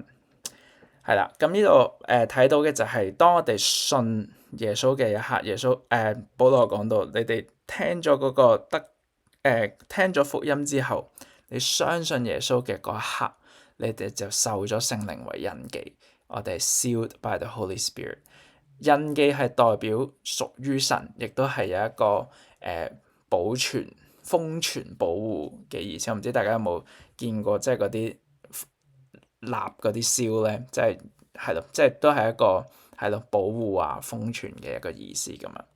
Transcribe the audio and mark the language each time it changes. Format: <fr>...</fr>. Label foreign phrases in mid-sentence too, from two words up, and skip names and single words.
<yue>係啦，咁呢度睇到嘅就係當我哋信耶穌嘅一刻，耶穌保羅講到，你哋聽咗嗰個聽咗福音之後，你相信耶穌嘅嗰一刻，你哋就受咗聖靈為印記。我哋係</yue> <en>sealed by the Holy Spirit，</en> <yue>印記係代表屬於神，亦都係有一個保存、封存、保護嘅意思。我唔知大家有冇見過，即係嗰啲立嗰啲燒咧，係咯，即係都係一個係咯保護啊、封存嘅一個意思咁樣。</yue>